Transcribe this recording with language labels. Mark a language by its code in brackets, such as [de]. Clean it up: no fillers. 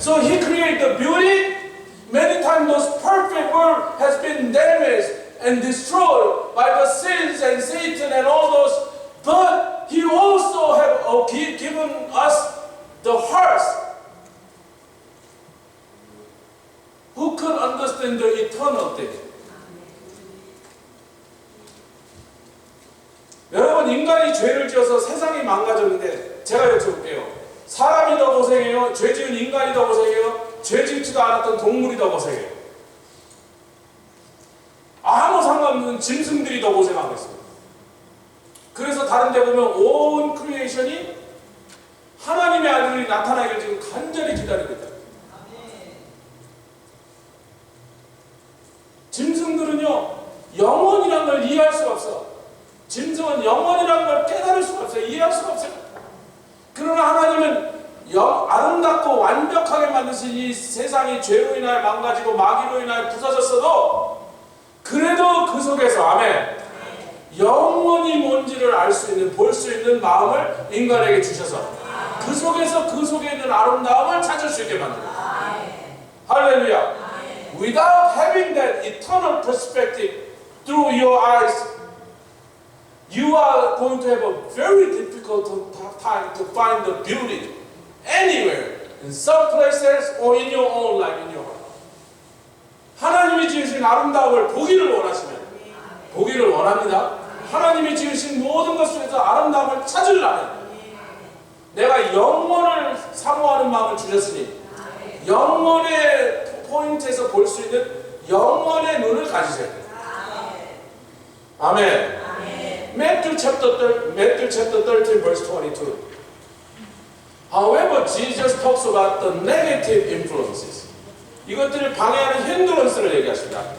[en] So He created the beauty. Many times those perfect world has been damaged and destroyed by the sins and Satan and all those. But He also have given us the hearts who could understand the eternal thing. [ko] 여러분, 인간이 죄를 지어서 세상이 망가졌는데 제가 여쭤볼게요. 사람이 더 고생해요? 죄 지은 인간이 더 고생해요? 죄 짓지도 않았던 동물이 더 고생해요? 아무 상관없는 짐승들이 더 고생하고 있습니다. 그래서 다른 데 보면 온 크리에이션이 하나님의 아들이 나타나기를 지금 간절히 기다리고 있다. 짐승들은요, 영혼이라는 걸 이해할 수가 없어. 짐승은 영혼이라는 걸 깨달을 수가 없어요. 이해할 수가 없어요. 그러나 하나님은 아름답고 완벽하게 만드신 이 세상이 죄로 인하여 망가지고 마귀로 인하여 부서졌어도 그래도 그 속에서, 아멘, 영혼이 뭔지를 알 수 있는, 볼 수 있는 마음을 인간에게 주셔서 그 속에 있는 아름다움을 찾을 수 있게 만듭니다. 할렐루야. [en] Without having that eternal perspective through your eyes, you are going to have a very difficult time to find the beauty anywhere, in some places or in your own life, in your heart. [ko] 하나님이 지으신 아름다움을 보기를 원하시면, 보기를 원합니다. 하나님이 지으신 모든 것 속에서 아름다움을 찾으려면 내가 영혼을 사모하는 마음을 주셨으니 영혼의 포인트에서 볼 수 있는 영혼의 눈을 가지셔야 돼요. [en] 아멘. Matthew chapter 13 verse 22. However, Jesus talks about the negative influences. [ko] 이것들을 방해하는 힌드런스를 얘기하십니다.